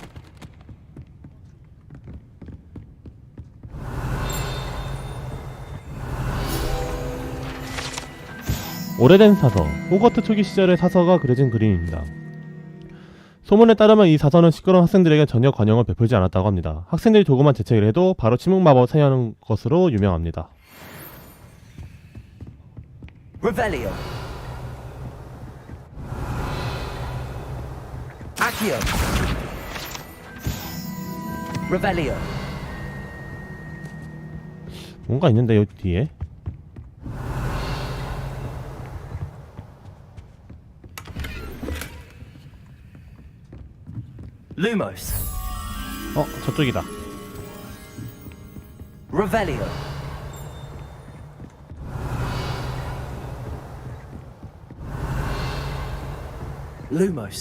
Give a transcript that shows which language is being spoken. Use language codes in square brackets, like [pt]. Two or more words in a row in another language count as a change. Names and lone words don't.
[ko] 오래된 사서, 호거트 초기 시절의 사서가 그려진 그림입니다. 소문에 따르면 이 사서는 시끄러운 학생들에게 전혀 관용을 베풀지 않았다고 합니다. 학생들이 조그만 재채기를 해도 바로 침묵 마법을 사용하는 것으로 유명합니다. Revelio. Accio. Revelio. 뭔가 있는데 여기 뒤에. Lumos. 저쪽이다. Revelio. Lumos.